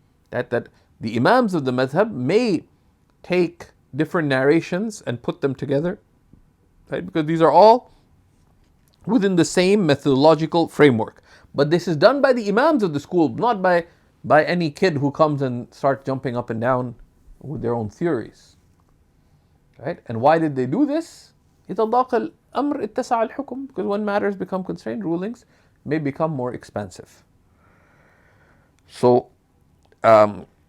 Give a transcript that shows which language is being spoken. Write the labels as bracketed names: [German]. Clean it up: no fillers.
[English] That the imams of the madhab may take different narrations and put them together, right? Because these are all within the same methodological framework. But this is done by the imams of the school, not by any kid who comes and starts jumping up and down with their own theories. Right? And why did they do this? [Arabic] إذا ضاق الأمر اتسع الحكم. [English] Because when matters become constrained, rulings may become more expansive. So, right?